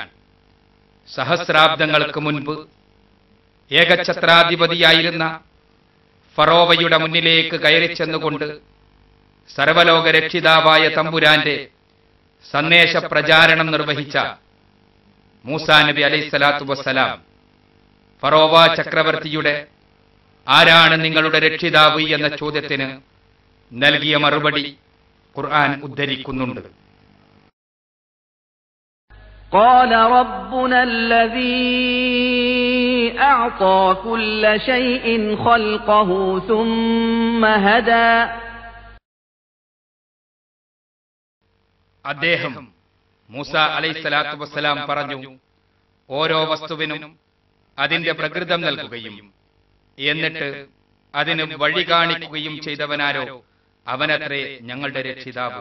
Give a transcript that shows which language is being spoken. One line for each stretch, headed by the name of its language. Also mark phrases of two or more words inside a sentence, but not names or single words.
Malayalam: സഹസ്രാബ്ദങ്ങൾക്ക് മുൻപ് ഏകഛത്രാധിപതിയായിരുന്ന ഫറോവയുടെ മുന്നിലേക്ക് കയറിച്ചെന്നുകൊണ്ട് സർവലോക രക്ഷിതാവായ തമ്പുരാന്റെ സന്ദേശ പ്രചാരണം നിർവഹിച്ച മൂസാ നബി
Arabic: عليه الصلاة والسلام
Malayalam: ഫറോവ ചക്രവർത്തിയുടെ ആരാണ് നിങ്ങളുടെ രക്ഷിതാവ് എന്ന ചോദ്യത്തിന് നൽകിയ മറുപടി ഖുർആൻ ഉദ്ധരിക്കുന്നുണ്ട്.
Arabic: قال ربنا الذي أعطى كل شيء خلقه ثم هدى.
Malayalam: അദ്ദേഹം മൂസ
Arabic: عليه الصلاة والسلام
Malayalam: പറഞ്ഞു, ഓരോ വസ്തുവിനും അതിന്റെ പ്രകൃതം നൽകുകയും എന്നിട്ട് അതിന് വഴി കാണിക്കുകയും ചെയ്തവനാരോ അവനത്രേ ഞങ്ങളുടെ രക്ഷിതാവ്.